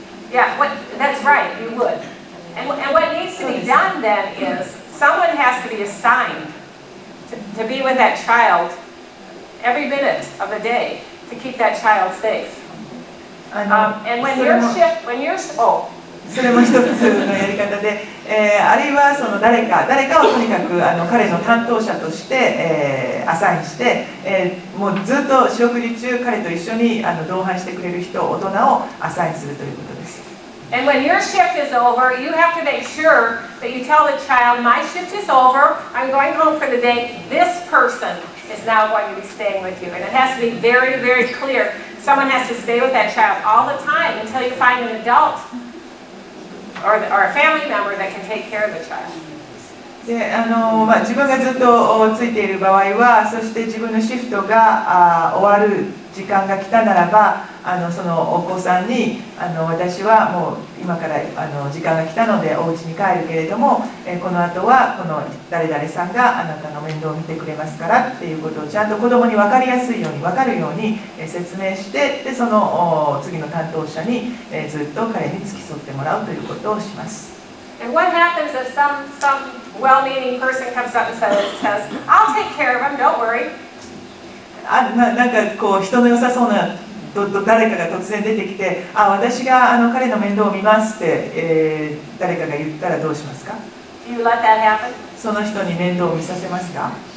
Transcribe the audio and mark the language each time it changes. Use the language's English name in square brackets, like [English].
[English] Yeah, that's right, you would. And what needs to be done then is someone has to be assigned to be with that child every minute of the day to keep that child safe. And when you're, [Japanese] それも一つのやり方で、あるいはその誰かをとにかく彼の担当者として、アサインして、もうずっと四六時中彼と一緒に同伴してくれる人、大人をアサインするということです。 [English] And when your shift is over, you have to make sure that you tell the child, my shift is over, I'm going home for the day, this person is now going to be staying with you. And it has to be very, very clear. Someone has to stay with that child all the time until you find an adult or a family member that can take care of the child. [Japanese] で自分がずっとついている場合は、そして自分のシフトが終わる時間が来たならば、そのお子さんに私はもう今から時間が来たのでお家に帰るけれども、この後はこの誰々さんがあなたの面倒を見てくれますからっていうことをちゃんと子供に分かりやすいように分かるように説明して、でその次の担当者にずっと彼に付き添ってもらうということをします。 [English] And what happens if some well-meaning person comes up and says, I'll take care of him, don't worry. [Japanese] なんかこう人の良さそうな誰かが突然出てきて、私が彼の面倒を見ますって、誰かが言ったらどうしますか？ [English] Do you let that happen? [Japanese] その人に面倒を見させますか？